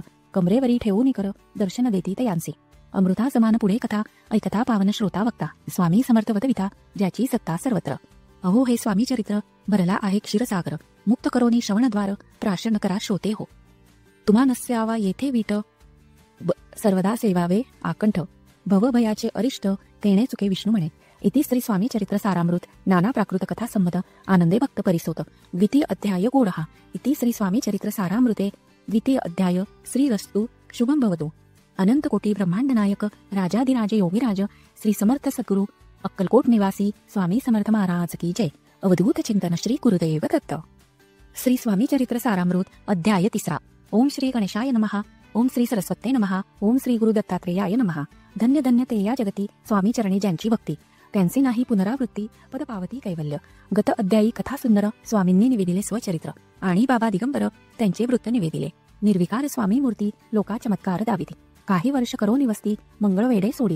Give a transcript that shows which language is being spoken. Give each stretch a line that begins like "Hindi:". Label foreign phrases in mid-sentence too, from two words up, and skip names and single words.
Marathi: कमरेवरी ठेवून कर दर्शन देती तयांसी. अमृता समान पुढे कथा ऐकता पावन श्रोता वक्ता. स्वामी समर्थवत विथा ज्याची सत्ता सर्वत्र. अहो हे स्वामी चरित्र भरला आहे क्षीरसागर. मुक्त करोनी श्रवणद्वार प्राशन करा श्रोते हो. तुम्हा नस्यावा येथे वीट सर्वदा सेवावे आकंठ. भवभयाचे अरिष्ट तेणे चुके विष्णू म्हणे. इति श्री स्वामी चरित्र सारामृत नाना प्राकृत कथा संमत आनंदे भक्त परिसोत. द्वितीय अध्याय गोडहा.
Sanskrit: इति श्री स्वामी चरित्र सारामृते द्वितीय अध्याय श्रीरस्तु शुभम भवतु.
Marathi: अनंत कोटी ब्रह्मांड नायक राजाधिराजे योगीराज श्री समर्थ सद्गुरु अक्कलकोट निवासी स्वामी समर्थ महाराज की जय. अवधूत चिंतन श्री गुरुदेव दत्त. श्री स्वामी चरित्र सारामृत अध्याय 3.
Sanskrit: ओम श्री गणेशाय नमः. ओम श्री सरस्वते नमः. ओम श्री गुरु दत्तात्रेयाय नमः.
Marathi: धन्य धन्य ते या जगती स्वामी चरणी ज्यांची भक्ती. त्यांचे नाही पुनरावृत्ती पदपावती कैवल्य. गत अध्यायी कथा सुंदर स्वामींनी निवेदिले स्वचरित्र आणि बाबा दिगंबर त्यांचे वृत्त निवेदिले. निर्विकार स्वामी मूर्ती लोका चमत्कार दाविती. काही वर्ष करो निवस्ती मंगळ वेडे सोडिले.